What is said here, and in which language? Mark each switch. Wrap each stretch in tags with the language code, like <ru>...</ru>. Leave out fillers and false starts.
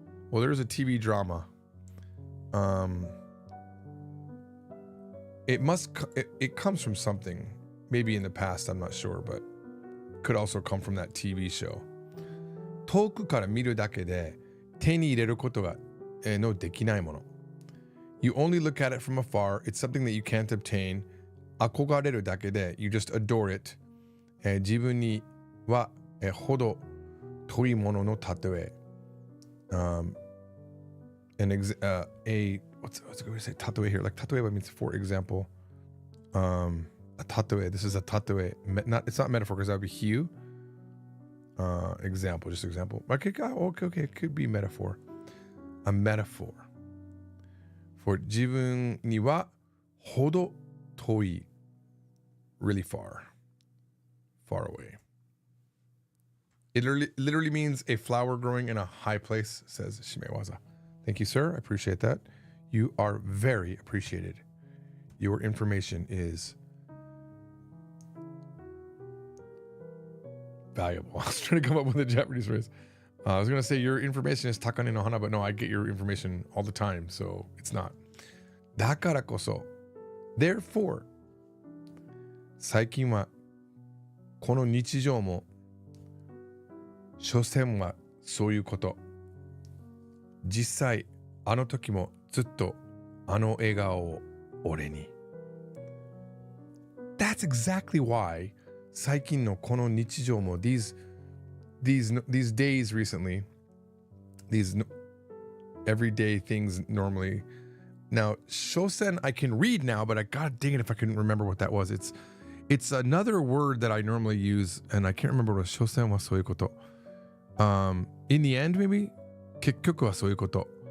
<en>Well, there's a TV drama. It comes from something. Maybe in the past, I'm not sure, but could also come from that TV show.</en> <ja>遠くから見るだけで手に入れることがのできないもの。</ja> <en>You only look at it from afar. It's something that you can't obtain.</en> <ja>憧れるだけで</ja> <en>you just adore it.</en> <ja>自分にはほど遠いものの例え。</ja> <en>What's it going to say? Tatoe here. Like tatoe means for example. A tatoe. This is a tatoe. It's not metaphor because that would be hue. Example, just example. Okay. It could be metaphor. A metaphor.</en> <ja>For 自分にはほど遠い.</ja> <en>Really far. Far away. It literally means a flower growing in a high place, says Shimewaza. Thank you, sir. I appreciate that. You are very appreciated. Your information is valuable. I was trying to come up with a Japanese phrase. I was going to say your information is takane no hana, but no, I get your information all the time, so it's not.</en> <ja>だからこそ Therefore 最近はこの日常も所詮はそういうこと。実際あの時もずっとあの笑顔を俺に。</ja> <en>That's exactly why</en> <ja>最近のこの日常も</ja> <en>these days recently, these everyday things normally. Now, shosen I can read now, but God dang it if I couldn't remember what that was. It's another word that I normally use, and I can't remember what shosen wa soyu koto. In the end, maybe</en> <ja>結局はそういうこと.</ja>